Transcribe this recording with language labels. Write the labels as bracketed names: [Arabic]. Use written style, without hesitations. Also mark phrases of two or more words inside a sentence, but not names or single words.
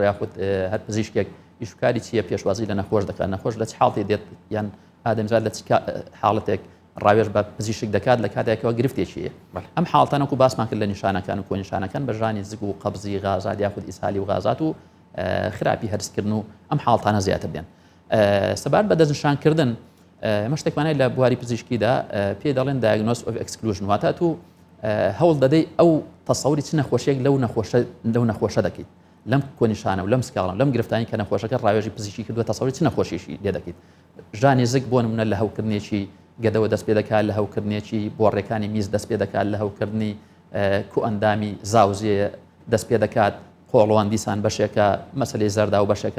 [Central Kurdish] یاخود هەر پزیشکێک ئیشکاری چیە پێشوازی لە نەخۆش دەکات نەخۆش لە چ حاڵتی دێت یان ئادەمزاد لە حاڵەتێک ڕاوێژ بە پزیشک دەکات لە کاتێکەوە گرفتێکیە ئەم حاڵتانەکو باسمان کرد لە نیشانەکان و کۆنیشانەکان بە ژانی زگ و قەبزی غازات یاخود ئیسهالی و غازات و خراپی هەرسکردن و ئەم حاڵتانە زیاتر دێن سەبارەت بە دەستنیشانکردن ئەمە شتێکمانەیە لە بواری پزیشکیدا پێ دەڵێن diagnosis [English] of exclusion [Central Kurdish] واتە تو هەوڵ دەدەی ئەو تەسەوری چ نەخۆشیێک لەو نەخۆشە دەکەیت لەم کۆنیشانە و لەم سکاڵان لەم گرفتانی کە نەخۆشەکە ڕاوێژی پزیشکی کردووە تەسەوری چ نەخۆشیشی لێ دەکەیت ژانی زگ بۆ نمونە لە هەوکردنێکی گەدەوە دەست پێ دەکات لە هەوکردنێکی بۆڕێکانی میز دەست پێ دەکات لە هەوکردنی کو ئەندامی زاوزێ دەست پێ دەکات قۆڵوان دیسان بەشێکە مەسلەی زەردا و بەشێکە